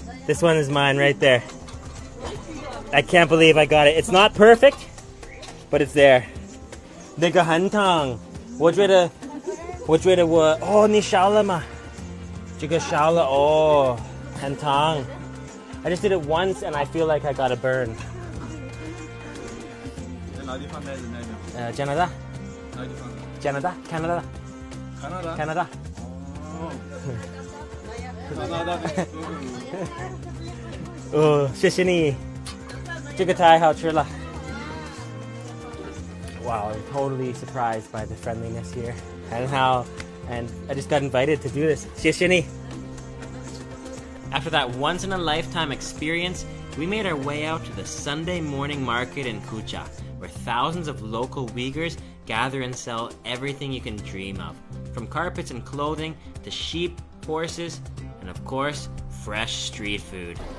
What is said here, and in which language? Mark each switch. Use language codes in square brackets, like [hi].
[en] This one is mine right there. I can't believe I got it. It's not perfect, but it's there. [zh] 那个很烫，我觉得我哦，你烧了吗？这个烧了哦，很烫。 [en] I just did it once and I feel like I got a burn. [zh] 在哪地方待着那个？加拿大。哪地方？加拿大 ，Canada。Canada。哦。加拿大的。哦，谢谢你，这个太好吃了。 [en] Wow, I'm totally surprised by the friendliness here and I just got invited to do this. [zh] 谢谢你。 [en] After that once-in-a-lifetime experience, we made our way out to the Sunday morning market in Kucha, where thousands of local Uyghurs gather and sell everything you can dream of, from carpets and clothing to sheep, horses, and of course, fresh street food.